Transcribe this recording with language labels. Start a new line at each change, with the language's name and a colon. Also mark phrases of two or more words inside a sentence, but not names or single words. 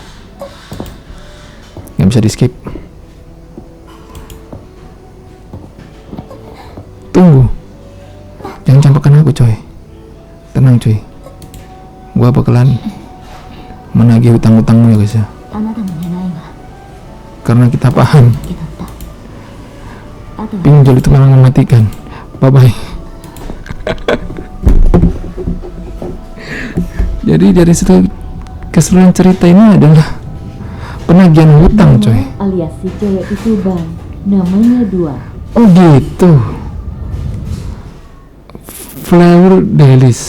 Indonesian: Nggak bisa di skip. Tunggu, jangan campakkan aku coy. Tenang coy, gua bakalan menagih hutang-hutangmu ya guys ya.
Japanese: あなたの願いは
Indonesian: Karena kita paham
Japanese: 受け取ったあとは
Indonesian: pinjol itu memang mematikan.
English: Bye bye.
Indonesian: Jadi dari situ keseluruhan cerita ini adalah penagihan hutang coy. Alias si cewek itu bang, namanya Dua. Oh gitu. Flower Delis.